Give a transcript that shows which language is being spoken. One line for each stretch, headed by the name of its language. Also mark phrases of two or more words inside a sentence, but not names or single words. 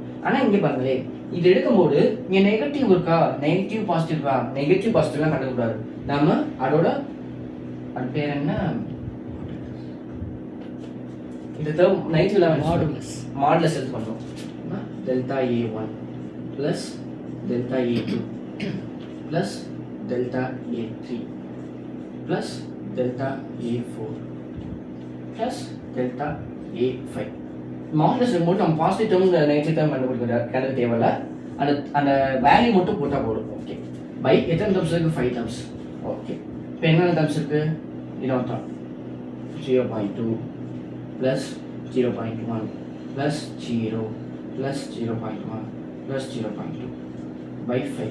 Tamil: ஆனா இங்க பாருங்களே, இது எடுக்கும்போது இங்க நெகட்டிவ் இருக்கா,
English: negative positive
Tamil: இருக்கா,
English: negative positiveலாம்
Tamil: கண்டுக்க கூடாது. நாம அதோட அது பேர் என்ன, இந்த
English: term negative modulus
Tamil: எடுத்து பண்றோம்.
English: டெல்டா A1 plus delta A2 plus delta A3 plus delta A4 plus delta A5.
Tamil: மாடுலஸ் மட்டும் நம்ம
English: positive term negative term
Tamil: கண்டுக்க தேவையில்ல, அந்த அந்த வேல்யூ மட்டும் போட்டா போதும். ஓகே, பை எத்தனை டேர்ம்ஸ் இருக்கு? 5 டேர்ம்ஸ். ஓகே, இப்போ என்னென்ன டேர்ம்ஸ் இருக்கு?
English: இதோட 0.2 plus 0.1 plus 0 plus 0.1 plus 0.2 by 5.